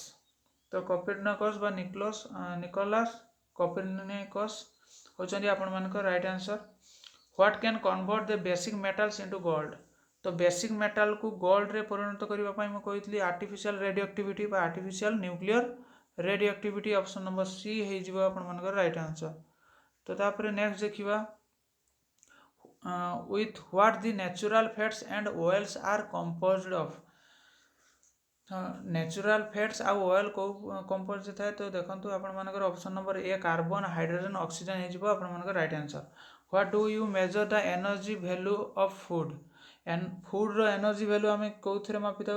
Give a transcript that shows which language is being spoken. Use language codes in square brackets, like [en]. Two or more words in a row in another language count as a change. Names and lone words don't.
[or] ତ କପର୍ନିକସ୍ ବା ନିକୋଲାସ୍ କପର୍ନିକସ୍ ହେଉଛନ୍ତି ଆପଣମାନଙ୍କର [en] right answer. what can convert the basic metals into gold. [or] ତ ବେସିକ୍ ମେଟାଲକୁ ଗୋଲ୍ଡରେ ପରିଣତ କରିବା ପାଇଁ ମୁଁ କହିଥିଲି [en] artificial radio activity [or] ବା [en] artificial nuclear radio activity. option number C [or] ହେଇଯିବ ଆପଣମାନଙ୍କର [en] right answer. [or] ତ ତାପରେ ନେକ୍ସଟ ଦେଖିବା [en] with what the natural fats and oils are composed of। natural fats [or] ଆଉ ଅଏଲ୍ କେଉଁ କମ୍ପୋଜ ଥାଏ? ତ ଦେଖନ୍ତୁ ଆପଣମାନଙ୍କର [en] option number A [or] କାର୍ବନ, ହାଇଡ୍ରୋଜେନ୍, ଅକ୍ସିଜେନ୍ ହେଇଯିବ ଆପଣମାନଙ୍କର [en] right answer. what do you measure the energy value of food. [or] ଫୁଡ୍ର [en] energy value [or] ଆମେ କେଉଁଥିରେ ମାପିଥାଉ?